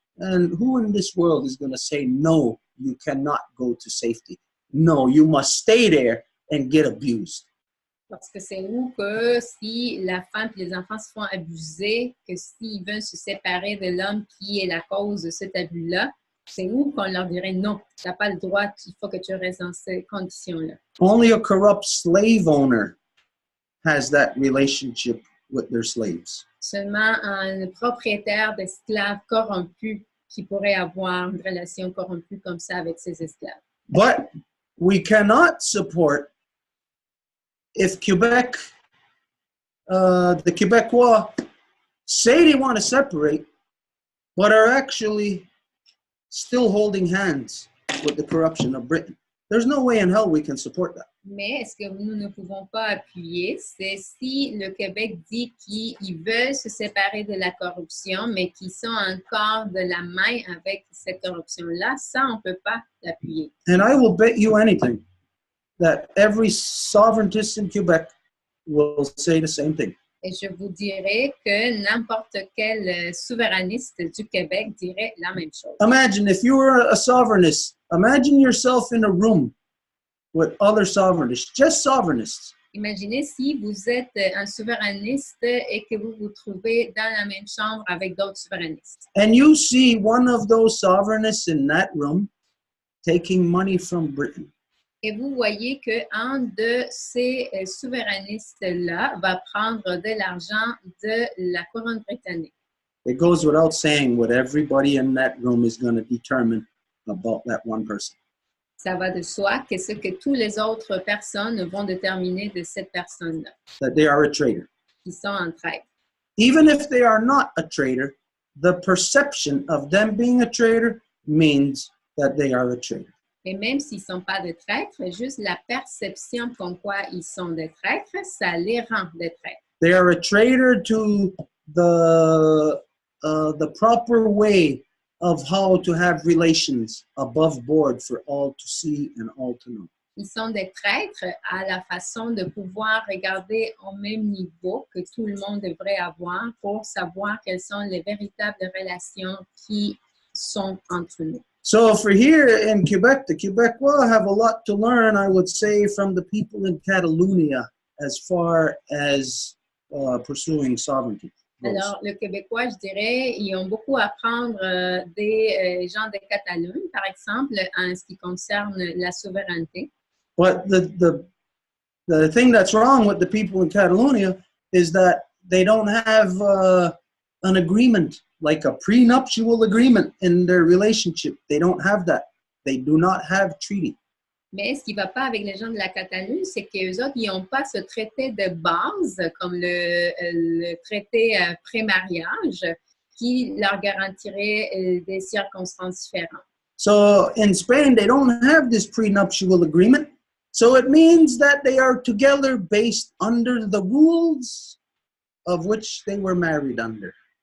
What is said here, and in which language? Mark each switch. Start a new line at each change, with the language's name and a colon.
English: And who in this world is going to say, no, you cannot go to safety? No, you must stay there and get abused.
French: Parce que c'est où que si la femme et les enfants se font abuser, que s'ils veulent se séparer de l'homme qui est la cause de cet abus-là, c'est où qu'on leur dirait non, tu n'as pas le droit, il faut que tu restes dans ces conditions-là.
English: Only a corrupt slave owner has that relationship with their slaves.
French: Seulement un propriétaire d'esclaves corrompus qui pourrait avoir une relation corrompue comme ça avec ses esclaves.
English: But we cannot support if Quebec, the Quebecois say they want to separate, but are actually still holding hands with the corruption of Britain. There's no way in hell we can support that.
French: Mais ce que nous ne pouvons pas appuyer, c'est si le Québec dit qu'ils veulent se séparer de la corruption, mais qu'ils sont encore de la main avec cette corruption-là, ça, on ne peut pas l'appuyer.
English: And I will bet you anything that every sovereigntist in Quebec will say the same thing.
French: Et je vous dirais que n'importe quel souverainiste du Québec dirait la même chose.
English: Imagine if you were a sovereignist, imagine yourself in a room with other sovereignists, just sovereignists.
French: Imaginez si vous êtes un souverainiste et que vous vous trouvez dans la même chambre avec d'autres souverainistes.
English: And you see one of those sovereignists in that room taking money from Britain.
French: Et vous voyez qu'un de ces souverainistes-là va prendre de l'argent de la couronne britannique.
English: It goes without saying what everybody in that room is going to determine about that one person.
French: Ça va de soi que ce que toutes les autres personnes vont déterminer de cette personne-là,
English: That they are a traitor.
French: qui sont en traître.
English: Even if they are not a traitor, the perception of them being a traitor means that they are a traitor.
French: Et même s'ils ne sont pas des traîtres, juste la perception comme quoi ils sont des traîtres, ça les rend des traîtres.
English: They are a traitor to the proper way of how to have relations above board for all to see and all to know.
French: Ils sont des traîtres à la façon de pouvoir regarder au même niveau que tout le monde devrait avoir pour savoir quelles sont les véritables relations qui sont entre nous.
English: So for here in Quebec, the Quebecois have a lot to learn, I would say, from the people in Catalonia as far as pursuing sovereignty.
French: Alors, le Québécois, je dirais, ils ont beaucoup à apprendre des gens de Catalogne, par exemple, en ce qui concerne la souveraineté.
English: But the thing that's wrong with the people in Catalonia is that they don't have an agreement, like a prenuptial agreement in their relationship. They don't have that. They do not have treaty.
French: Mais ce qui ne va pas avec les gens de la Catalogne, c'est qu'eux autres, ils n'ont pas ce traité de base, comme le traité pré-mariage, qui leur garantirait des circonstances différentes.
English: So in Spain, they don't have this prenuptial agreement. So it means that they are together based under the rules of which they were married under.